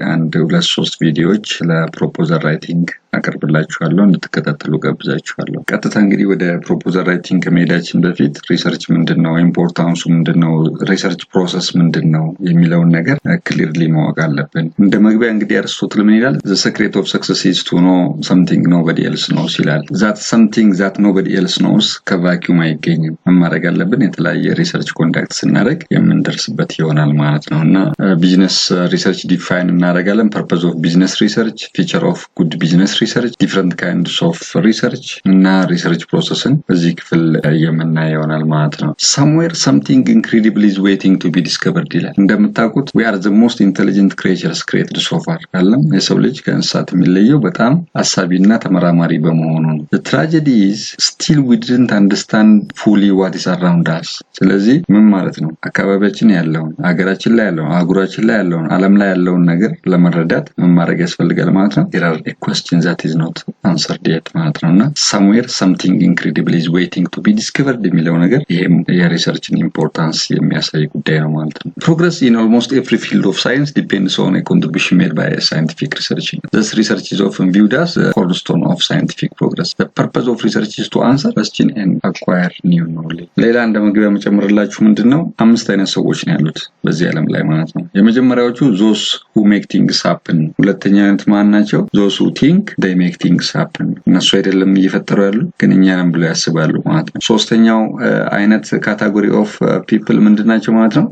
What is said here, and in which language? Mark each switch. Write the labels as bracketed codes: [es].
[am] 1-2-3 ቪዲዮዎች ስለ ፕሮፖዛል ራይቲንግ አቀርብላችኋለሁ እንድትከታተሉ ጋብዛችኋለሁ። ቀጥታ እንግዲህ ወደ ፕሮፖዛል ራይቲንግ ከመሄዳችን በፊት ሪሰርች ምንድነው፣ ኢምፖርታንሱ ምንድነው፣ ሪሰርች ፕሮሰስ ምንድነው የሚለውን ነገር ክሊርሊ ማወቅ አለብን። እንደ መግቢያ እንግዲህ አርስቶትል ምን ይላል? [en] The secret of success is to know something nobody else knows ይላል። that something that nobody else knows [am] ከቫኪዩም አይገኝም። ማድረግ አለብን የተለያየ ሪሰርች ኮንዳክት ስናደርግ የምንደርስበት ይሆናል ማለት ነው። [en] እና [am] ቢዝነስ ሪሰርች ዲፋይን እናደርጋለን። [en] purpose of business research, feature of good business research, different kinds of research [am] እና ሪሰርች ፕሮሰስን በዚህ ክፍል የምናየው ይሆናል ማለት ነው። [en] somewhere something incredible is waiting to be discovered [am] ይላል። እንደምታውቁት [en] we are the most intelligent creatures created so far [am] ካለም የሰው ልጅ ከእንስሳት የሚለየው በጣም አሳቢና ተመራማሪ በመሆኑ ነው። [en] the tragedy is still we didn't understand fully what is around us። [am] ስለዚህ ምን ማለት ነው? አካባቢያችን ያለውን፣ ሀገራችን ላይ ያለውን፣ አህጉራችን ላይ ያለውን፣ ዓለም ላይ ያለውን ነገር ለመረዳት ምን ማድረግ ያስፈልጋል ማለት ነው? [en] there are a question that is not answered yet ማለት ነውና somewhere something incredible is waiting to be discovered [am] የሚለው ነገር ይሄም የሪሰርችን ኢምፖርታንስ የሚያሳይ ጉዳይ ነው ማለት ነው። [en] progress in almost every field of science depends on a contribution made by a scientific research. This research is often viewed as the cornerstone of scientific progress. The purpose of research is to answer question and acquire new knowledge. [am] ሌላ እንደመግቢያ መጨመርላችሁ ምንድነው 5 አይነት ሰዎች ነው ያሉት በዚህ ዓለም ላይ ማለት ነው። የመጀመሪያዎቹ [en] those who make things happen። [am] ሁለተኛ አይነት ማን ናቸው? [en] those who think they make things happen። [am] እነሱ አይደለም እየፈጠሩ ያሉ ግን እኛ ነን ብለው ያስባሉ ማለት ነው። ሶስተኛው አይነት ካቴጎሪ ኦፍ ፒፕል ምንድናቸው ማለት ነው?